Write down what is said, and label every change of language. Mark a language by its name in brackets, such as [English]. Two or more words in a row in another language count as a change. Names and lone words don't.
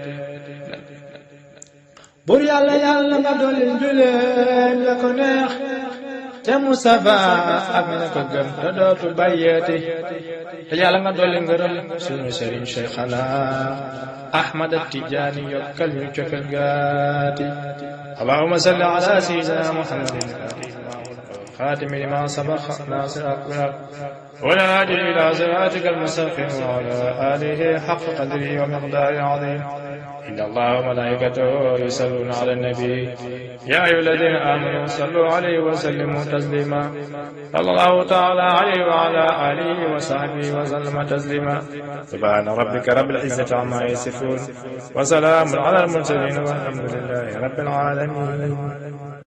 [Wolof] bur yàlla yàlla nga dolli julleem ya ko neex ca Mustafa ak ñu ko gëm te dootu bàyyeeti te yàlla nga dolli ngërëm suñu sëriñ Cheikhana Ahmad Tijaani yokkal ñu cofel gaati [Arabic] اللهم صل على سيدنا محمد [Wolof] خاتم [Arabic] لما سبق ناصر أقبل والهادي إلى صراطك المستقيم وعلى آله حق قدره ومقداره عظيم إن الله وملائكته يصلون على النبي يا أيها الذين آمنوا صلوا عليه وسلموا تسليما صلى الله تعالى عليه وعلى آله وصحبه وسلم تسليما سبحان ربك رب العزة عما يصفون وسلام على المرسلين والحمد لله رب العالمين